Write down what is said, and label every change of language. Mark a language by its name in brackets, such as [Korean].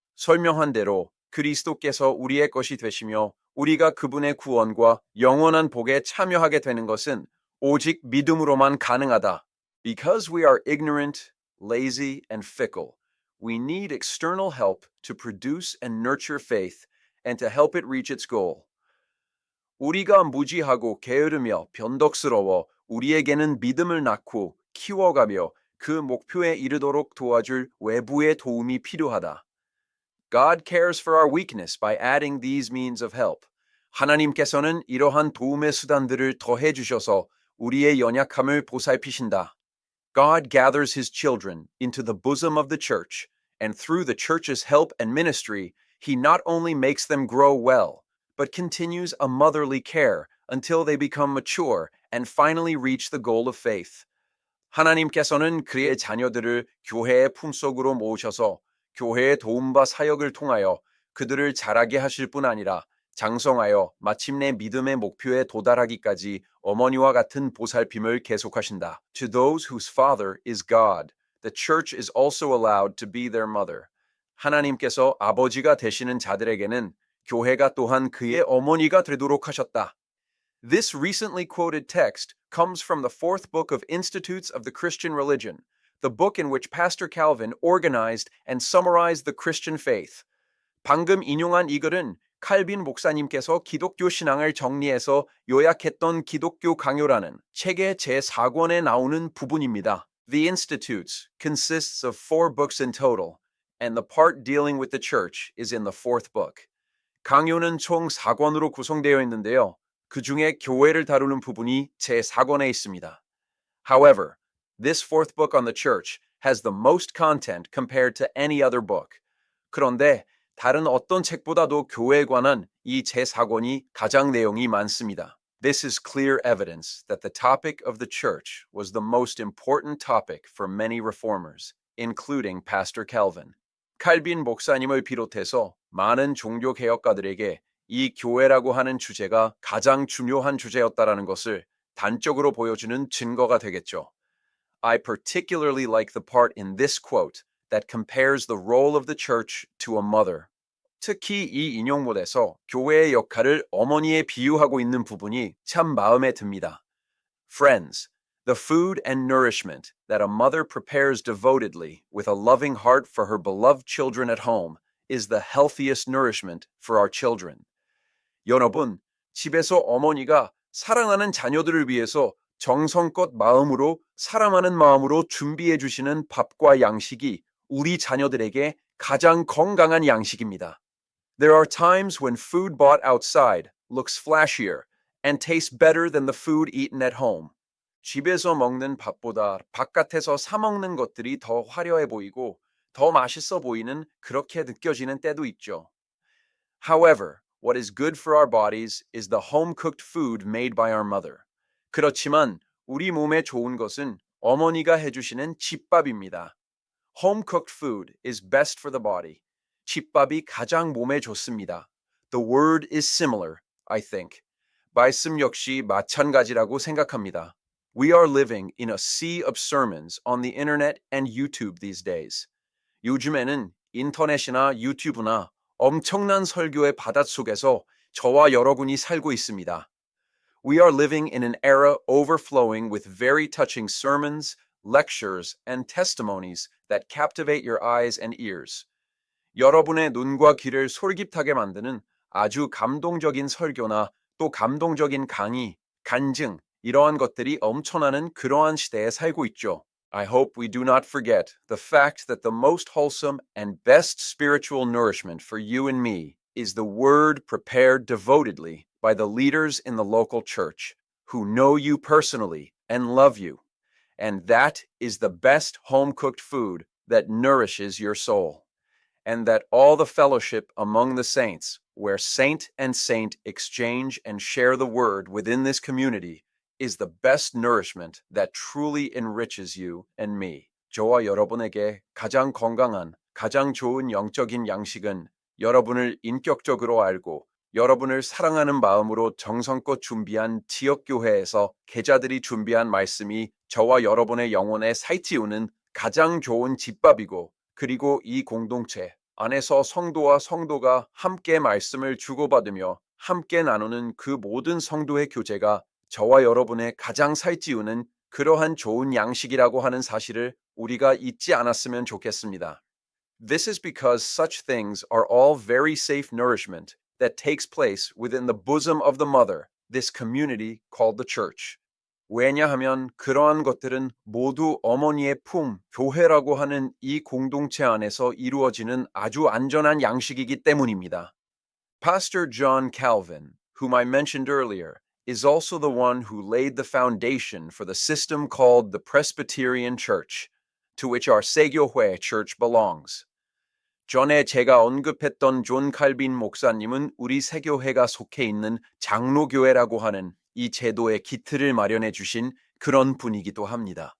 [Korean] 설명한 대로 그리스도께서 우리의 것이 되시며 우리가 그분의 구원과 영원한 복에 참여하게 되는 것은 오직 믿음으로만 가능하다. [English] Because we are ignorant, lazy, and fickle, we need external help to produce and nurture faith and to help it reach its goal. [Korean] 우리가 무지하고 게으르며 변덕스러워 우리에게는 믿음을 낳고 키워가며 그 목표에 이르도록 도와줄 외부의 도움이 필요하다. [English] God cares for our weakness by adding these means of help. [Korean] 하나님께서는 이러한 도움의 수단들을 더해 주셔서 우리의 연약함을 보살피신다. [English] God gathers his children into the bosom of the church, and through the church's help and ministry, he not only makes them grow well, but continues a motherly care until they become mature and finally reach the goal of faith. [Korean] 하나님께서는 그의 자녀들을 교회의 품속으로 모으셔서 교회의 도움과 사역을 통하여 그들을 자라게 하실 뿐 아니라 장성하여 마침내 믿음의 목표에 도달하기까지 어머니와 같은 보살핌을 계속하신다. [English] To those whose father is God, the church is also allowed to be their mother. [Korean] 하나님께서 아버지가 되시는 자들에게는 교회가 또한 그의 어머니가 되도록 하셨다. [English] This recently quoted text comes from the fourth book of Institutes of the Christian Religion, the book in which Pastor Calvin organized and summarized the Christian faith. [Korean] 방금 인용한 이 글은 칼빈 목사님께서 기독교 신앙을 정리해서 요약했던 기독교 강요라는 책의 제4권에 나오는 부분입니다. [English] The Institutes consists of 4 books in total, and the part dealing with the church is in the 4th book. [Korean] 강요는 총 4권으로 구성되어 있는데요. 그 중에 교회를 다루는 부분이 제4권에 있습니다. [English] However, this 4th book on the church has the most content compared to any other book. [Korean] 그런데 다른 어떤 책보다도 교회에 관한 이 제4권이 가장 내용이 많습니다. [English] This is clear evidence that the topic of the church was the most important topic for many reformers, including Pastor Calvin. [Korean] 칼빈 목사님을 비롯해서 많은 종교 개혁가들에게 이 교회라고 하는 주제가 가장 중요한 주제였다라는 것을 단적으로 보여주는 증거가 되겠죠. [English] I particularly like the part in this quote that compares the role of the church to a mother. [Korean] 특히 이 인용문에서 교회의 역할을 어머니에 비유하고 있는 부분이 참 마음에 듭니다. [English] Friends, the food and nourishment that a mother prepares devotedly with a loving heart for her beloved children at home is the healthiest nourishment for our children. [Korean] 여러분, 집에서 어머니가 사랑하는 자녀들을 위해서 정성껏 마음으로 사랑하는 마음으로 준비해 주시는 밥과 양식이 우리 자녀들에게 가장 건강한 양식입니다. [English] There are times when food bought outside looks flashier and tastes better than the food eaten at home. [Korean] 집에서 먹는 밥보다 바깥에서 사 먹는 것들이 더 화려해 보이고 더 맛있어 보이는 그렇게 느껴지는 때도 있죠. [English] However, what is good for our bodies is the home-cooked food made by our mother. [Korean] 그렇지만 우리 몸에 좋은 것은 어머니가 해주시는 집밥입니다. [English] Home-cooked food is best for the body. [Korean] 집밥이 가장 몸에 좋습니다. [English] The word is similar, I think. [Korean] 말씀 역시 마찬가지라고 생각합니다. [English] We are living in a sea of sermons on the internet and YouTube these days. [Korean] 요즘에는 인터넷이나 유튜브나 엄청난 설교의 바닷속에서 저와 여러분이 살고 있습니다. [English] We are living in an era overflowing with very touching sermons, lectures, and testimonies that captivate your eyes and ears. [Korean] 여러분의 눈과 귀를 솔깃하게 만드는 아주 감동적인 설교나 또 감동적인 강의, 간증, 이러한 것들이 엄청나는 그러한 시대에 살고 있죠. [English] I hope we do not forget the fact that the most wholesome and best spiritual nourishment for you and me is the word prepared devotedly by the leaders in the local church who know you personally and love you. And that is the best home-cooked food that nourishes your soul. And that all the fellowship among the saints, where saint and saint exchange and share the word within this community, is the best nourishment that truly enriches you and me. [Korean] 저와 여러분에게 가장 건강한, 가장 좋은 영적인 양식은 여러분을 인격적으로 알고 여러분을 사랑하는 마음으로 정성껏 준비한 지역교회에서 계자들이 준비한 말씀이 저와 여러분의 영혼에 살찌우는 가장 좋은 집밥이고 그리고 이 공동체 안에서 성도와 성도가 함께 말씀을 주고받으며 함께 나누는 그 모든 성도의 교제가 저와 여러분의 가장 살찌우는 그러한 좋은 양식이라고 하는 사실을 우리가 잊지 않았으면 좋겠습니다. [English] This is because such things are all very safe nourishment that takes place within the bosom of the mother, this community called the church. [Korean] 왜냐하면 그러한 것들은 모두 어머니의 품, 교회라고 하는 이 공동체 안에서 이루어지는 아주 안전한 양식이기 때문입니다. [English] Pastor John Calvin, whom I mentioned earlier, is also the one who laid the foundation for the system called the Presbyterian Church, to which our 세교회 church belongs. [Korean] 전에 제가 언급했던 존 칼빈 목사님은 우리 세교회가 속해 있는 장로교회라고 하는 이 제도의 기틀을 마련해 주신 그런 분이기도 합니다.